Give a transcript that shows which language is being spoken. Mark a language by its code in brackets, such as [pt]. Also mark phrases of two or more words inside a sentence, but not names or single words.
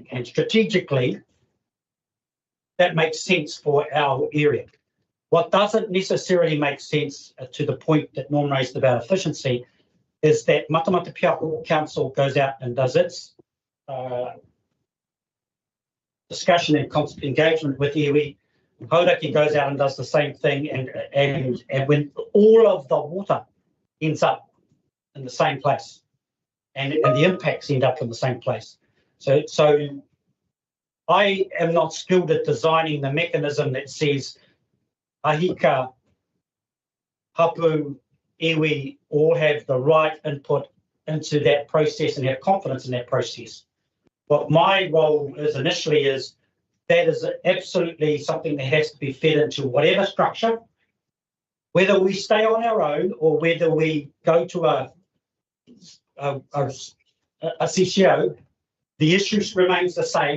[en] And strategically, that makes sense for our area. What doesn't necessarily make sense, to the point that Norm raised about efficiency, is that Matamata-Piako Council goes out and does its discussion and constant engagement with iwi. Hauraki goes out and does the same thing, and when all of the water ends up in the same place, and the impacts end up in the same place. So I am not skilled at designing the mechanism that says [mi] ahika, hapu, iwi [en] all have the right input into that process and have confidence in that process. What my role is initially is that is absolutely something that has to be fed into whatever structure, whether we stay on our own or whether we go to a CCO, the issue remains the same.